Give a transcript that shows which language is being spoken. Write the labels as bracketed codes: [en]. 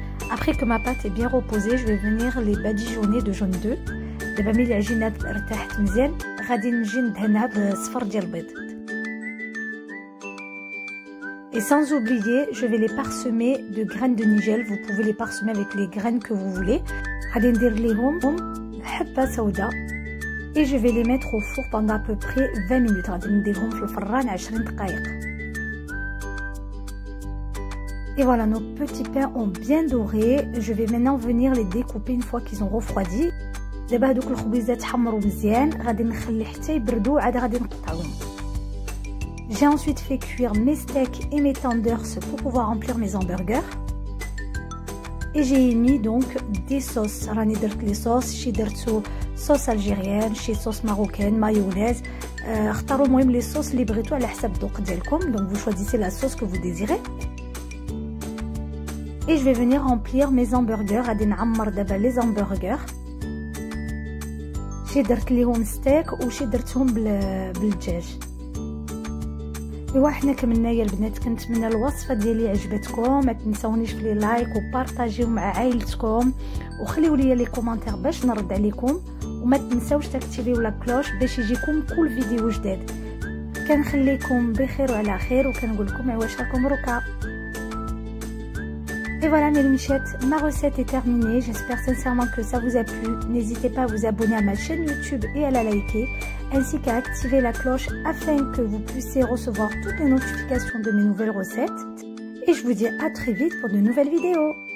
[fr] Après que ma pâte est bien reposée, je vais venir les badigeonner de jaune d'œuf. [ar] دابا ملي العجينه ارتاحت مزيان غادي نجي ندهنها بالصفر ديال البيض. [fr] Et sans oublier, je vais les parsemer de graines de nigel. Vous pouvez les parsemer avec les graines que vous voulez. [ar] غادي ندير ليهم حبه سوداء [fr] et je vais les mettre au four pendant à peu près 20 minutes. [ar] غادي نديرهم في الفران 20 دقائق. [fr] Et voilà, nos petits pains ont bien doré. Je vais maintenant venir les découper une fois qu'ils ont refroidi. [ar] دابا هذوك الخبيزات حمروا مزيان، غادي نخلي حتى يبردوا عاد غادي نقطعوهم. [fr] J'ai ensuite fait cuire mes steaks et mes tenders pour pouvoir remplir mes hamburgers. Et j'ai mis donc des sauces. [ar] راني درت لي صوص، شي درتو صوص الجيريان، شي صوص ماروكان، مايونيز. اختاروا المهم لي صوص اللي بغيتو على حسب الذوق ديالكم. [fr] Donc vous choisissez la sauce que vous désirez. Et je vais venir remplir mes hamburgers. [ar] غادي نعمر دابا les hamburgers. شي درت ليهم ستيك وشي درتهم بالدجاج. ايوا حنا كملنا يا البنات. كنتمنى الوصفه ديالي عجبتكم. ما تنساونيش في لي لايك وبارطاجيو مع عائلتكم وخليو لي لي كومونتير باش نرد عليكم، وما تنساوش تاكتيفيو لا كلوش باش يجيكم كل فيديو جديد. كنخليكم بخير وعلى خير وكنقول لكم عواش راكم روكا. [fr] Et voilà mes michettes, ma recette est terminée. J'espère sincèrement que ça vous a plu. N'hésitez pas à vous abonner à ma chaîne YouTube et à la liker, ainsi qu'à activer la cloche afin que vous puissiez recevoir toutes les notifications de mes nouvelles recettes. Et je vous dis à très vite pour de nouvelles vidéos.